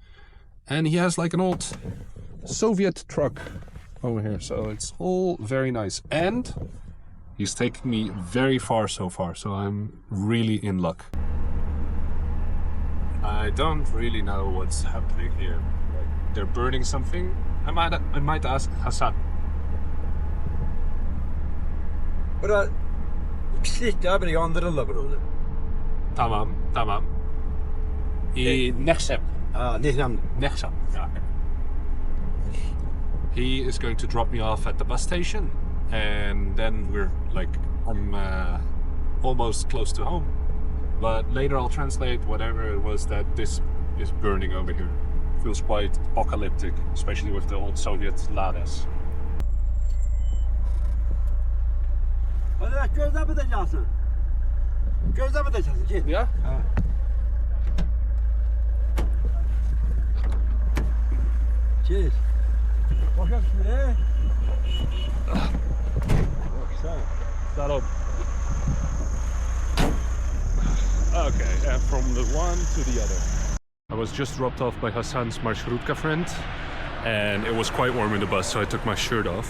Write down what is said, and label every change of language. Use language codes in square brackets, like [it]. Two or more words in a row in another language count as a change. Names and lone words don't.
[en] And he has like an old Soviet truck over here, so it's all very nice. And he's taking me very far so far, so I'm really in luck. I don't really know what's happening here. They're burning something. I might ask Hassan. [az] Bura pislik ya, bir yandırırlar bunu. Tamam. Nakhchivan. Nakhchivan. Nakhchivan. [en] Yeah. He is going to drop me off at the bus station, and then I'm almost close to home. But later I'll translate whatever it was that this is burning over here. Feels quite apocalyptic, especially with the old Soviet Ladas. [tr] Hadi gözle mi diyeceksin? Gözle mi diyeceksin? Git. Yeah? Git. Bakın şuraya. Salam. [en] Okay, and from the one to the other. I was just dropped off by Hassan's marshrutka friend, and it was quite warm in the bus, so I took my shirt off.